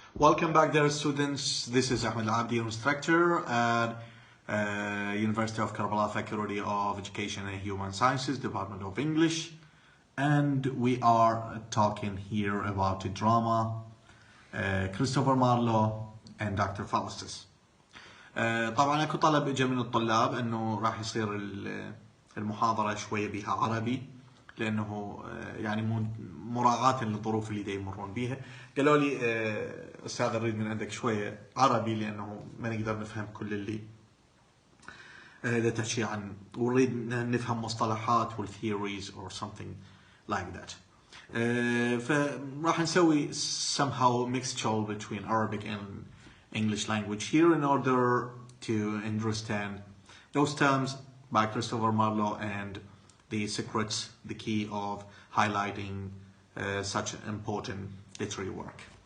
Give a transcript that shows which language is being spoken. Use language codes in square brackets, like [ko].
[en] Welcome back there, students. This is Ahmed Al-Abdi, instructor at University of Karbala Faculty of Education and Human Sciences, Department of English. And we are talking here about the drama, Christopher Marlowe and Dr. Faustus. [ar] طبعا اكو طلب اجى من الطلاب انه راح يصير المحاضرة شوية بها عربي، لانه يعني مراعاة للظروف اللي دا يمرون بيها. قالوا لي استاذ نريد من عندك شوية عربي لانه ما نقدر نفهم كل اللي دا تحكي عن، ونريد نفهم مصطلحات والثيوريز [en] or something like that. [ar] فراح نسوي [en] somehow mixture between Arabic and English language here in order to understand those terms by Christopher Marlowe and the secrets, the key of highlighting such an important literary work.